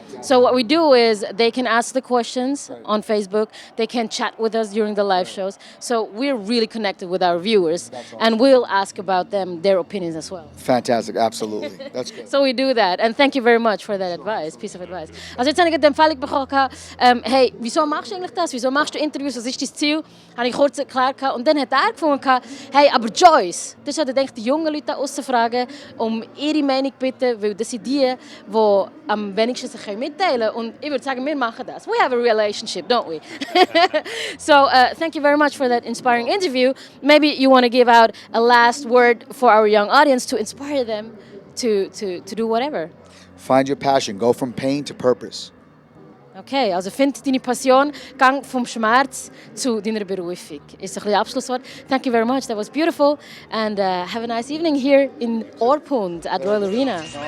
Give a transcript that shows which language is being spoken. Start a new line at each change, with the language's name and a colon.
English: So what we do is they can ask the questions on Facebook. They can chat with us during the live shows. So we're really connected with our viewers, and we'll ask about them, their opinions as well. Fantastic, absolutely. That's good. So we do that, and thank you very much for that piece of advice.
German: Also jetzt habe ich die Empfehlung bekommen, hey, wieso machst du eigentlich das? Wieso machst du Interviews? Was ist dein Ziel? Habe ich kurz erklärt. Und dann hat er gefunden, hey, aber Joyce, das sollte ich die jungen Leute aussen fragen, ihre Meinung bitten, weil das sind die am wenigsten sich mitteilen können. Und ich würde sagen, wir machen das.
English: We have a relationship, don't we? So thank you very much for that inspiring interview. Maybe you want to give out a last word for our young audience to inspire them to do whatever. Find your passion. Go from pain to purpose.
German: Okay, also find deine Passion, gang vom Schmerz zu deiner Berufung. Ist ein bisschen Abschlusswort.
English: Thank you very much, that was beautiful. And have a nice evening here in Orpund at Royal Arena.